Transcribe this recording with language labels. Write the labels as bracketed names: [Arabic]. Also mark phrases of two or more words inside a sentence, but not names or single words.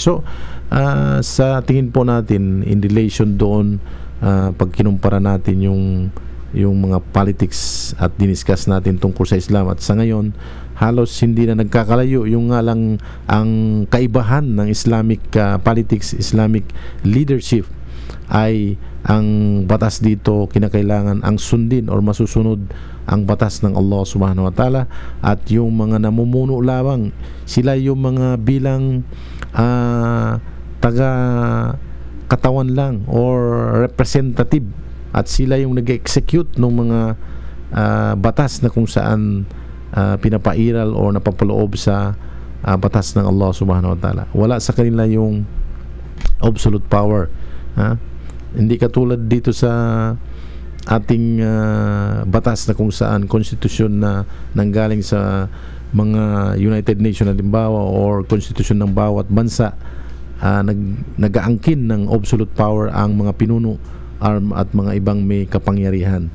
[Filipino] So sa tingin po natin, [English] in relation [Filipino] doon, pag kinumpara natin yung mga politics at diniscuss natin tungkol sa Islam, at sa ngayon halos hindi na nagkakalayo. Yung nga lang ang kaibahan ng [English] Islamic politics, Islamic leadership, [Filipino] ay ang batas dito kinakailangan ang sundin or masusunod ang batas ng Allah [Arabic] سبحانه وتعالى, [Filipino] at yung mga namumuno lamang, sila yung mga bilang taga katawan lang [English] or representative, [Filipino] at sila yung nag-execute ng mga batas na kung saan pinapairal o napapaloob sa batas ng Allah [Arabic] سبحانه وتعالى. [Filipino] Wala sa kanila yung [English] absolute power. [Filipino] Hindi katulad dito sa ating batas na kung saan konstitusyon na nanggaling sa mga United Nations halimbawa, or konstitusyon ng bawat bansa, nag-aangkin ng [English] absolute power [Filipino] ang mga pinuno at mga ibang may kapangyarihan.